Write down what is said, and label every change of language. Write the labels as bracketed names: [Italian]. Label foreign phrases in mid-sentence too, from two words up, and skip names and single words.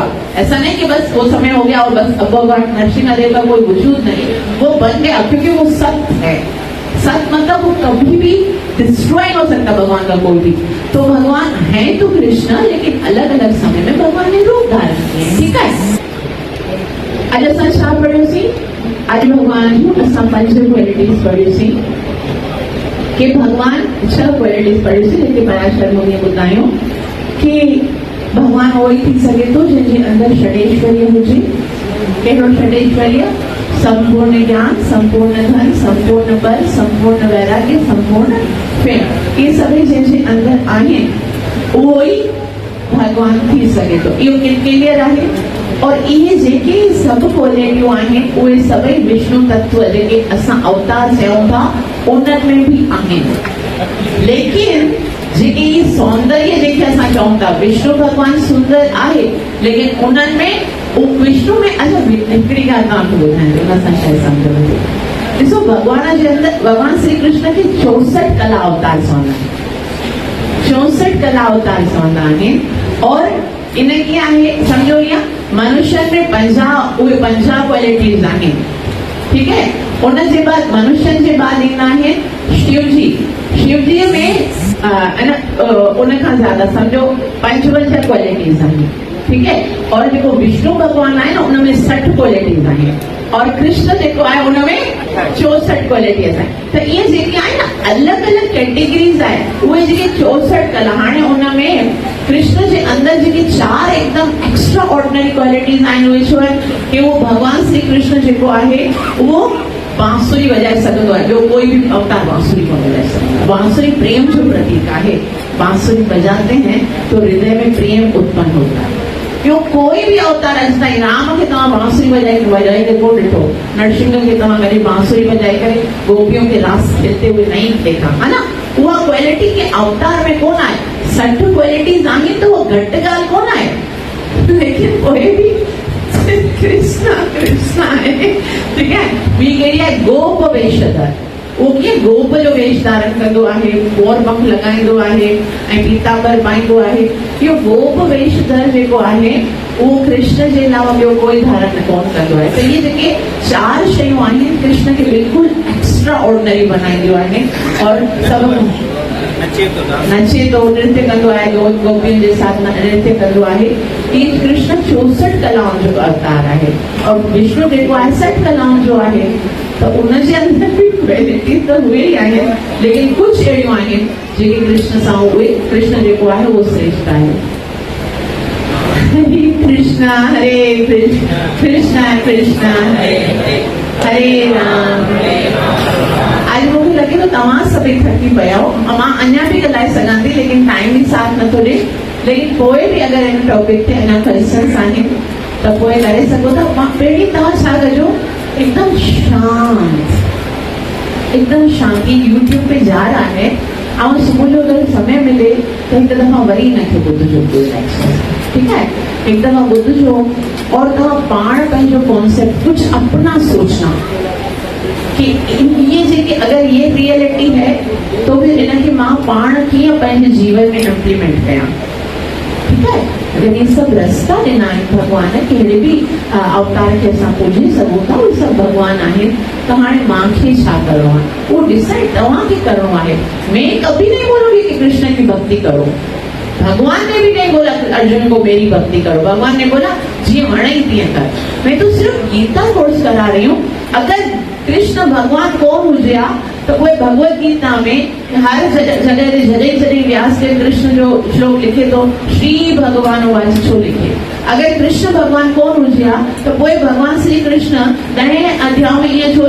[Hindi] ऐसा नहीं कि बस वो समय हो गया और बस अब भगवान नरसिंह देव का कोई वजूद नहीं, वो बन गया क्योंकि वो सत्य है। सत्य मतलब वो कभी भी डिस्ट्रॉय नहीं हो सकता भगवान का कोई भी। तो भगवान है तो कृष्ण, लेकिन अलग अलग समय में भगवान ने रूप धारण किए, ठीक है। [Sindhi] आज असां छा पढ़ियोसीं, आज भगवान जूं असां 5 क्वालिटीज़ पढ़ियोसीं कि भगवान 6 क्वालिटीज़ पढ़ियोसीं, लेकिन पराशर मुनीअ ॿुधायो कि भगवान उहो ई थी सघे थो जंहिंजे अंदरि षडेश्वर्य हुजे। कहिड़ो षडेश्वर्य, संपूर्ण ज्ञान, संपूर्ण धन, संपूर्ण बल, संपूर्ण वैराग्य, संपूर्ण प्रेम। [Hindi] ये सभी [Sindhi] जंहिंजे अंदरि आहिनि उहो ई भगवान थी सघे थो। इहो किन क्लियर आहे। और इहे जेके सभु क्वालिटियूं आहिनि उहे सभई विष्णु तत्व जेके असां अवतार चयूं था उन्हनि में भी आहिनि। लेकिन जेके ये सौंदर्य जेके असां चऊं था, विष्णु भगवान सुंदर आहे, लेकिन उन्हनि में विष्णु में अच्छा हिकिड़ी ॻाल्हि तव्हांखे ॿुधायां, उन सां शायदि सम्झ में अचे। ॾिसो भगवान जे अंदरि भगवान श्री कृष्ण खे 64 कला अवतार चवंदा आहिनि। 64 कला अवतार चवंदा आहिनि। और इन कीअं आहे सम्झो, ईअं मनुष्यनि में 50 क्वालिटीज़ आहिनि, [Hindi] ठीक है। [Sindhi] उनजे बाद मनुष्यनि जे बाद ईंदा आहिनि शिवजी। शिवजीअ में उन खां ज्यादा सम्झो 55 क्वालिटीज़ आहिनि, [Hindi] ठीक है। [Sindhi] और जेको विष्णु भगवान आहे न उनमें 60 क्वालिटीज़ आहिनि। और कृष्ण जेको आहे उनमें 64 क्वालिटीज़ आहिनि। त इहे जेके आहिनि न अलॻि अलॻि कैटेगरीज़ आहे, उहे जेके 64 कला। हाणे उनमें कृष्ण जे अंदरि जेके 4 एकदम [English] extra ordinary qualities [Sindhi] आहिनि उहे छो आहिनि कि वो भगवान श्री कृष्ण जेको आहे उहो बांसुरी [Hindi] बजाए सकते है। जो कोई भी अवतार बांसुरी को बजाए सकता है। बांसुरी प्रेम जो प्रतीक है, बांसुरी बजाते हैं तो हृदय में प्रेम उत्पन्न होता है। क्यों कोई भी अवतार [Sindhi] अॼु ताईं राम के तव्हां बांसुरी बजाए को ॾिठो, [Hindi] नरसिंह के [Sindhi] तव्हां कॾहिं [Hindi] बांसुरी बजाए करे गोपियों के रास खेलते हुए नहीं देखा, है ना। [Sindhi] उहा क्वालिटी के अवतार में कोन आहे। 60 क्वालिटीज़ आहिनि तो वो घटि ॻाल्हि कोन आहे, [Hindi] लेकिन कोई भी कृष्णा कृष्णा है, ठीक है। [Sindhi] ॿी कहिड़ी आहे, गोप वेशधर। वो कीअं गोप जो वेश धारण कंदो आहे, मोर पंख लॻाईंदो आहे ऐं पीतांबर पाईंदो आहे। इहो गोप वेशधर जेको आहे उहो कृष्ण जे अलावा ॿियो कोई धारण कोन कंदो आहे। त इहे जेके 4 शयूं आहिनि कृष्ण खे बिल्कुलु [English] extra ordinary [Sindhi] बनाईंदियूं आहिनि। और सभु नचे तो नृत्य कंदो आहे, गोपियुनि जे साथ नृत्य कंदो आहे। इहे कृष्ण 64 कलाउनि जो अवतार आहे। और विष्णु जेको आहे 60 कलाउनि जो आहे। त उनजे अंदरि बि क्वालिटी त उहे ई आहिनि, लेकिन कुझु अहिड़ियूं आहिनि जेके कृष्ण सां उहे कृष्ण जेको आहे उहो श्रेष्ठ आहे। [Sanskrit] हरे कृष्णा कृष्णा कृष्णा हरे राम। [Sindhi] आज मूंखे लॻे थो तव्हां सभई थकी पिया हो। मां अञा बि ॻाल्हाए सघां थी, लेकिन टाइम बि साथ नथो ॾे। लेकिन पोइ बि अगरि हिन टॉपिक ते अञा क्वेश्चन्स आहिनि त पोइ करे सघो था। मां पहिरीं तव्हां छा कजो, एकदम शांत, एकदम शांति। यूट्यूब [Hindi] पे जा रहा है [Sindhi] ऐं सुबुह जो अगरि समय मिले त हिकु दफ़ा वरी हिनखे ॿुधजो, [Hindi] ठीक है। [Sindhi] एक दफ़ा ॿुधजो और तव्हां पाण पंहिंजो कॉन्सेप्ट [Hindi] कुछ अपना सोचना कि ये [Sindhi] जेके [Hindi] अगर ये रियलिटी है तो फिर [Sindhi] इनखे मां पाण कीअं पंहिंजे जीवन में इम्प्लीमेंट कयां, [Hindi] ठीक है। [Sindhi] अगर ये सब रास्ता ॾिना आहिनि भगवान कहिड़े बि अवतार खे असां पूॼे सघूं था, उहे सभु भगवान आहिनि। त हाणे मूंखे छा करिणो आहे उहो डिसाइड तव्हांखे करिणो आहे। [Hindi] मैं कभी नहीं बोलूंगी कि कृष्ण की भक्ति करो। भगवान ने भी नहीं बोला अर्जुन को मेरी भक्ति करो। भगवान ने बोला [Sindhi] जी वणे तीअं कर। [Hindi] मैं तो सिर्फ गीता कोर्स करा रही हूँ। [Sindhi] अगर कृष्ण भगवान कोन हुजिया तो उहे भगवत गीता में हर जॾहिं व्यास देव कृष्ण जो श्लोक लिखे तो [Sanskrit] श्री भगवान वाच [Sindhi] छो लिखे। अगर कृष्ण भगवान कोन हुजिया तो उहे भगवान श्री कृष्ण 10 अध्याय में ये छो